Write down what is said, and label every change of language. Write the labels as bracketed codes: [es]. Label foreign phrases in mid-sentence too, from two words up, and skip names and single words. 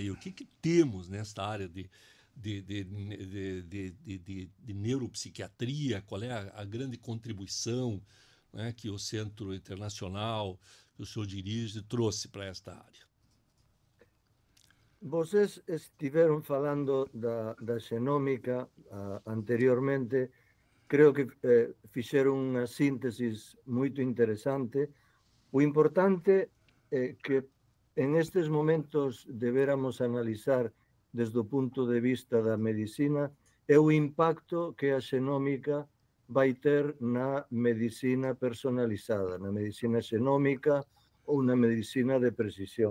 [pt] O que temos nesta área de neuropsiquiatria? Qual é a grande contribuição, né, que o Centro Internacional que o senhor dirige trouxe para esta área? Vocês estiveram falando da xenómica anteriormente. [gl] Creo que fixeron unha síntese muito interesante. O importante é que en estes momentos deberamos analizar desde o punto de vista da medicina é o impacto que a xenómica vai ter na medicina personalizada, na medicina xenómica ou na medicina de precisión.